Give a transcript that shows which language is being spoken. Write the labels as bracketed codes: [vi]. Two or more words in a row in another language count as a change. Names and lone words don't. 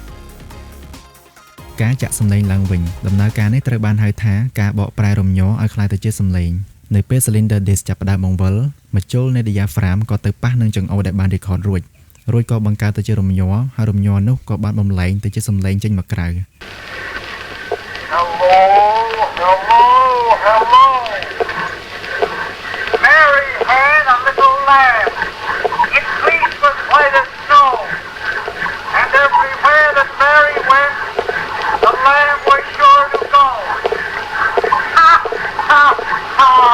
[km] ការចាក់សំឡេងឡើងវិញដំណើរការនេះត្រូវបានហៅថាការបកប្រែរំញ័រឲ្យក្លាយទៅជាសំឡេងនៅពេល [en] cylinder disc [km] ចាប់ផ្ដើមបង្វិលម្ជុលនៃ diaphragm ក៏ទៅប៉ះនឹងចង្អូនដែលបាន record រួចក៏បង្កើតទៅជារំញ័រហើយរំញ័រនោះក៏បានបំលែងទៅជាសំឡេងចេញមកក្រៅ [en] Hello Mary had a little lamb Its fleece was white as snow And everywhere that Mary went The lamb was sure to go Ha ha ha